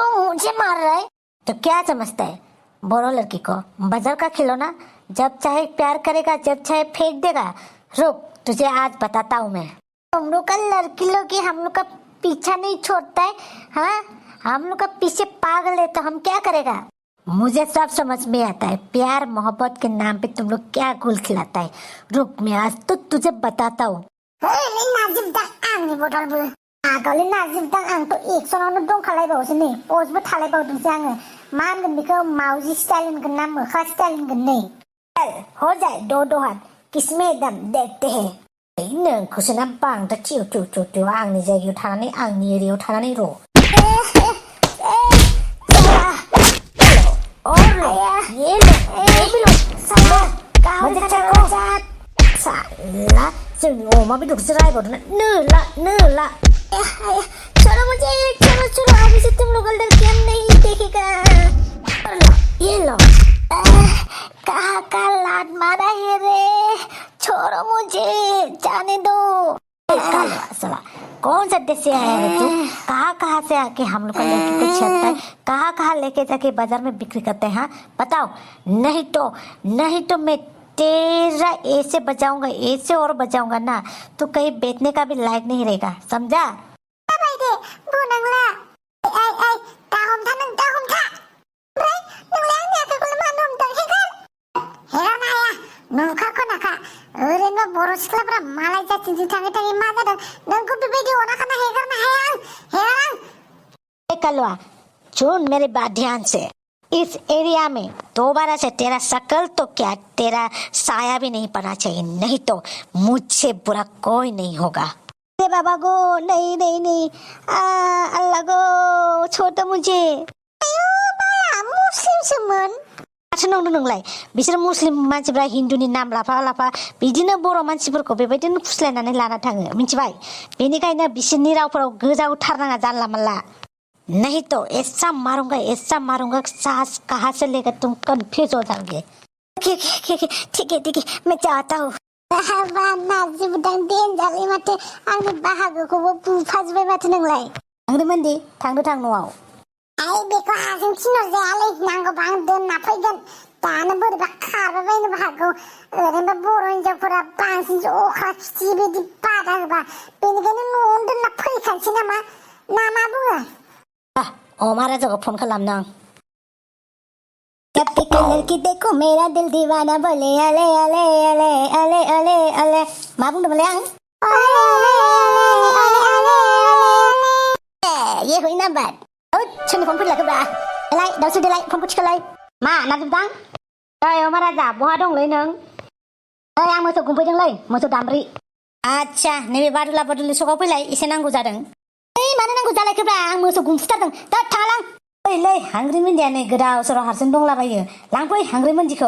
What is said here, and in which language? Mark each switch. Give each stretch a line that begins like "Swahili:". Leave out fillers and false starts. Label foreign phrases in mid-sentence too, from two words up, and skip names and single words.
Hindi: मुझे मार रहा है तो क्या समझता है बोलो लड़की को बाजार का खिलौना जब चाहे प्यार करेगा जब चाहे फेंक देगा रुक तुझे आज बताता हूँ मैं तुम लोग का लड़की लोग हम लोग का पीछा नहीं छोड़ता है हाँ हम लोग का पीछे पागल है तो हम क्या करेगा मुझे सब समझ में आता है प्यार मोहब्बत के नाम पे तुम लोग क्या गुल खिलाता है रुक मैं आज तो तुझे बताता हूँ
Bodo: आगोले नाजिबदां आंथ' 100 दंखालायबावोसो नै पस्टबो थालायबावदोंसो आङो मा होनगोन बेखौ मावजि स्टाइल होनगोन ना मोखा स्टाइल होनगोन नै
Hindi: हो जाए दो हाथ किसमें दम देखते हैं
Bodo: नोंखौसो ना बांद्राय थिउ थिउ थिउ थिउ आंनि जायगायाव थानानै आंनि एरियायाव थानानै र'
Hindi: साला
Bodo: जोंनि अमा बेदरखौसो रायबावदों नोला
Hindi: चलो अभी से तुम लोग लड़कियां नहीं देखेगा ये लो कहाँ का लात मारा है रे छोड़ो मुझे जाने दो साला कौन सा देश से आया है तू कहाँ से आके हम लोग का लड़की को छेड़ता है कहाँ लेके जाके बाजार में बिक्री करते हैं हाँ बताओ नहीं तो मैं तेरा ऐसे बचाऊंगा ऐसे और बचाऊंगा ना तो कहीं बेचने का भी लायक नहीं रहेगा समझा
Bodo: बर' सिख्लाफ्रा मालाय जाथिजों थाङै थाङै मा जादों नोंखौ बेबायदि अनाखाना हेगारनो हाया आं कलवा
Hindi: सुन मेरी बात ध्यान से इस एरिया में दोबारा से तेरा शकल तो क्या तेरा साया भी नहीं पड़ना चाहिए नहीं तो मुझसे बुरा कोई नहीं होगा अरे बाबा गो नहीं अल्लाह गो छोड़ दो मुझे
Bodo: आयो बाया मुस्लिम सोमोन नंदों नोंलाय बिसोर मुस्लिम मानसिफ्रा हिन्दुनि नाम लाफा बिदिनो बर' मानसिफोरखौ बेबायदिनो फुस्लायनानै लाना थाङो मिथिबाय बेनिखायनो बिसोरनि रावफोराव गोजा उथारनाङा जानला मानला
Hindi: नहीं तो ऐसा मारूंगा सास कहाँ से लेकर तुम कंफ्यूज हो जाओगे ठीक है मैं चाहता हूँ
Bodo: नाजिबदां देनजारलै माथो आंनि बाहागोखौबो बुफाजोब्बाय माथो नोंलाय थांदोंमोनदि थां न'आव आइ बेखौ हाजों थिनहरजायालै नांगौबा आं दोनना फैगोन दानो बोरैबा खारबायबायनोबो हागौ ओरैनो बर' हिनजावफोरा बांसिन अखा खिथि बिदि बादा होबा बेनिखायनो न'आवनो दोनना फैखानोसै नामा ना मा बुङो अमा राजाखौ फन खालामनो आं
Hindi: कब की लड़की देखो मेरा दिल दीवाना बोले
Bodo: अले अले अले अले अले अले मा बुंदोंमोनलाय आं ये हुई नम्बर सोरनि फन फैलाखोब्रा देलाय दावसो देलाय फनखौ थिखोलाय मा नाजिबदां ओइ अमा राजा बहा दंलै नों ओइ आं मोसौ गुमफैदोंलै मोसौ दामब्रि आच्छा नैबे बादुला सकाव फैलाय एसे नांगौ जादों ओइ मानो नांगौ जालायखोब्रा आं मोसौ गुमफुथारदों दा थालां ओइलै हांग्रि मोनदिया नै गोदाव सोराव हारसिं दंलाबायो लांफै हांग्रि मोनदिखौ